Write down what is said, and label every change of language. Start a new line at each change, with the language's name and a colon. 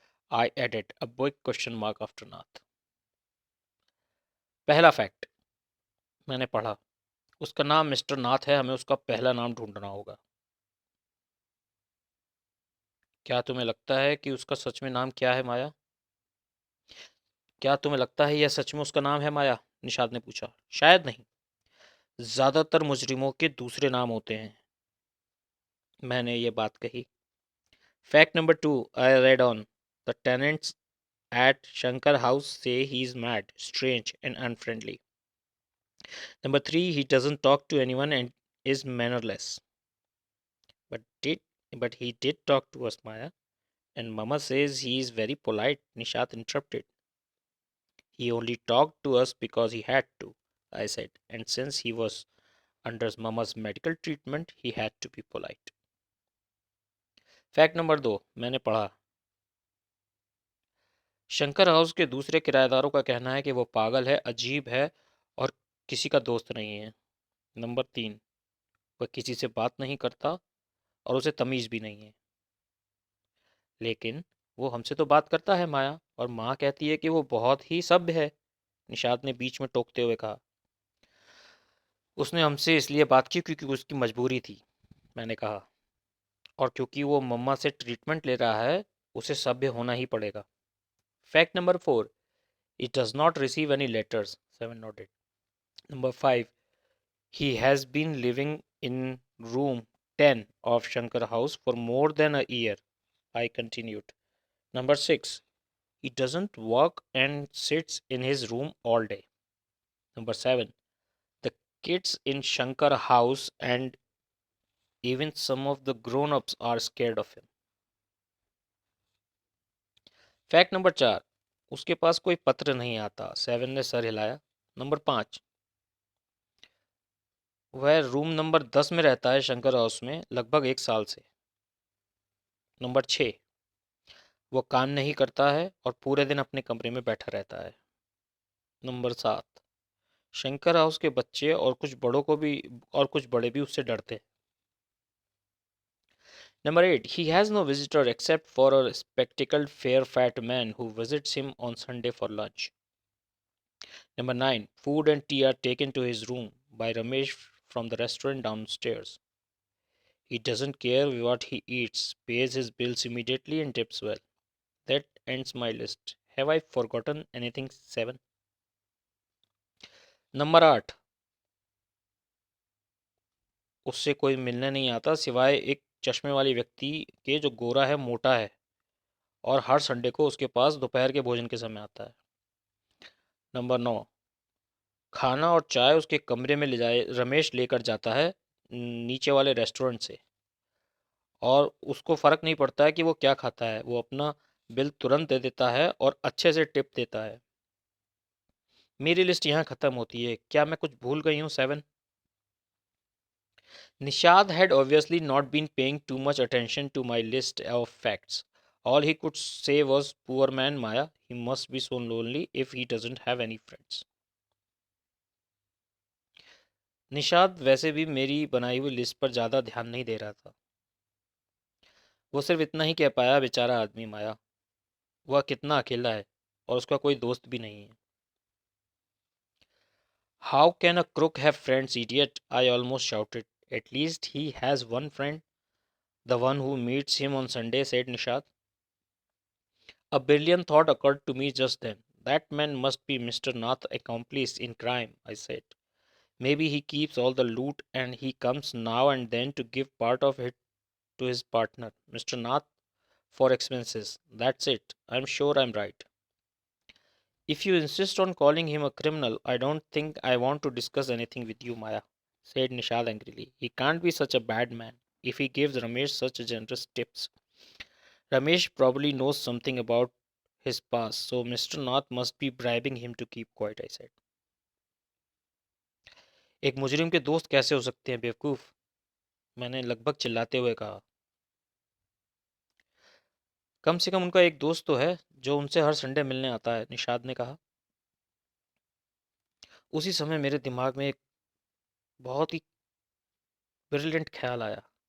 English: I added a big question mark after Nath.
Hindi: पहला fact, मैंने पढ़ा, उसका नाम मिस्टर नाथ है, हमें उसका पहला नाम ढूंढना होगा। क्या तुम्हें लगता है कि उसका सच में नाम क्या है, माया? क्या तुम्हें लगता है यह सच में उसका नाम है, माया? निषाद ने पूछा। शायद नहीं, ज्यादातर मुजरिमों के दूसरे नाम होते हैं, मैंने ये बात कही।
English: Fact number 2, I read on, the tenants at Shankar House say he's mad, strange, and unfriendly. Number 3, he doesn't talk to anyone and is mannerless. But did but he did talk to us, Maya. And Mama says he is very polite, Nishat interrupted. He only talked to us because he had to, I said. And since he was under Mama's medical treatment, he had to be polite.
Hindi: Fact number 2, मैंने पढ़ा, Shankar house के दूसरे किराएदारों का कहना है कि वो पागल है, अजीब है और किसी का दोस्त नहीं है। नंबर 3, वह किसी से बात नहीं करता और उसे तमीज़ भी नहीं है। लेकिन वो हमसे तो बात करता है, माया, और माँ कहती है कि वो बहुत ही सभ्य है, निषाद ने बीच में टोकते हुए कहा। उसने हमसे इसलिए बात की क्योंकि उसकी मजबूरी थी, मैंने कहा, और क्योंकि वो मम्मा से ट्रीटमेंट ले रहा है, उसे सभ्य होना ही पड़ेगा।
English: Fact number 4, it does not receive any letters, 7 noted. Number 5, he has been living in room 10 of Shankar House for more than a year, I continued. Number 6, he doesn't work and sits in his room all day. Number 7, the kids in Shankar House and even some of the grown ups are scared of him.
Hindi: Fact number 4, उसके पास कोई पत्र नहीं आता, 7 ने sir हिलाया। Number 5, वह room number 10 में रहता है शंकर हाउस में लगभग 1 साल से। नंबर 6, वो काम नहीं करता है और पूरे दिन अपने कमरे में बैठा रहता है। नंबर 7, शंकर हाउस के बच्चे और कुछ बड़े भी उससे डरते हैं।
English: Number 8, he has no visitor except for a spectacled fair fat man who visits him on Sunday for lunch. Number 9, food and tea are taken to his room by Ramesh from the restaurant downstairs. He doesn't care what he eats, pays his bills immediately and tips well. That ends my list. Have I forgotten anything? 7.
Hindi: Number 8, उससे कोई मिलने नहीं आता सिवाय एक चश्मे वाले व्यक्ति के जो गोरा है, मोटा है और हर संडे को उसके पास दोपहर के भोजन के समय आता है। नंबर 9, खाना और चाय उसके कमरे में ले जाए रमेश लेकर जाता है नीचे वाले रेस्टोरेंट से, और उसको फ़र्क नहीं पड़ता है कि वो क्या खाता है, वो अपना बिल तुरंत दे देता है और अच्छे से टिप देता है। मेरी लिस्ट यहाँ ख़त्म होती है, क्या मैं कुछ भूल गई हूँ? 7.
English: Nishad had obviously not been paying too much attention to my list of facts. All he could say was, poor man Maya, he must be so lonely if he doesn't have any friends.
Hindi: Nishad वैसे भी मेरी बनाई हुई list पर ज़्यादा ध्यान नहीं दे रहा था। वो सिर्फ इतना ही कह पाया, बेचारा आदमी माया, वह कितना अकेला है और उसका कोई दोस्त भी नहीं है।
English: How can a crook have friends, idiot? I almost shouted. At least he has one friend, the one who meets him on Sunday, said Nishad. A brilliant thought occurred to me just then. That man must be Mr. Nath, accomplice in crime, I said. Maybe he keeps all the loot and he comes now and then to give part of it to his partner, Mr. Nath, for expenses. That's it. I'm sure I'm right. If you insist on calling him a criminal, I don't think I want to discuss anything with you, Maya, said Nishad angrily. He can't be such a bad man if he gives Ramesh such generous tips. Ramesh probably knows something about his past, so Mr. Nath must be bribing him to keep quiet, I said.
Hindi: एक मुजरिम के दोस्त कैसे हो सकते हैं बेवकूफ, मैंने लगभग चिल्लाते हुए कहा। कम से कम उनका एक दोस्त तो है जो उनसे हर संडे मिलने आता है, निषाद ने कहा। उसी समय मेरे दिमाग में एक बहुत ही ब्रिलियंट ख्याल आया।